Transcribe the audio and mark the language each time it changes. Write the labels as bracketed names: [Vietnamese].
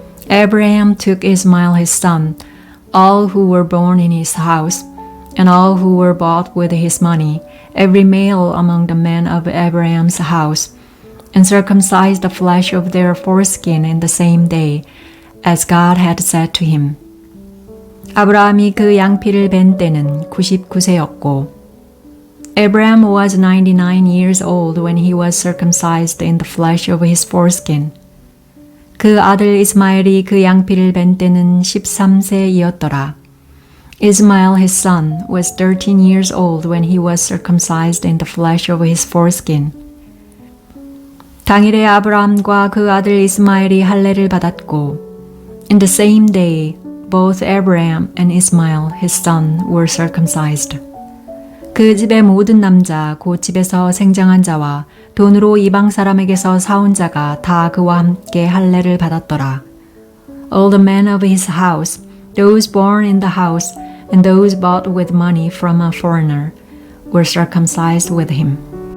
[English] Abraham took Ismael his son, all who were born in his house, and all who were bought with his money, every male among the men of Abraham's house, and circumcised the flesh of their foreskin in the same day, as God had said to him. [Korean] 아브라함이 그 양피를 벤 때는 99세였고, [English] Abraham was 99 years old when he was circumcised in the flesh of his foreskin. [Korean] 그 아들 이스마엘이 그 양피를 벤 때는 13세이었더라. [English] Ismael his son was 13 years old when he was circumcised in the flesh of his foreskin. [Korean] 당일에 아브라함과 그 아들 이스마엘이 할례를 받았고 [English] In the same day, both Abraham and Ismael, his son, were circumcised. [Korean] 그 집의 모든 남자, 곧 집에서 생장한 자와 돈으로 이방 사람에게서 사온 자가 다 그와 함께 할례를 받았더라. [English] All the men of his house, those born in the house, and those bought with money from a foreigner, were circumcised with him.